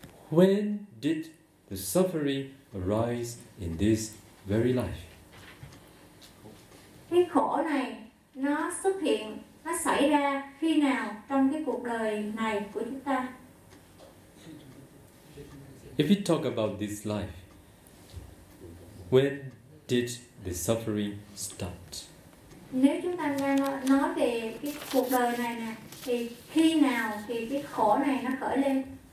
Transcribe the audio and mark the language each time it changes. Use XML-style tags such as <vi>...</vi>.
<en>When did the suffering arise in this very life?</en> <vi>Cái khổ này nó xuất hiện, nó xảy ra khi nào trong cái cuộc đời này của chúng ta?</vi> <en>If we talk about this life, when did the suffering start?</en> <vi>Nếu chúng ta đang nói về cái cuộc đời này nè, thì khi nào thì cái khổ này nó khởi lên?</vi>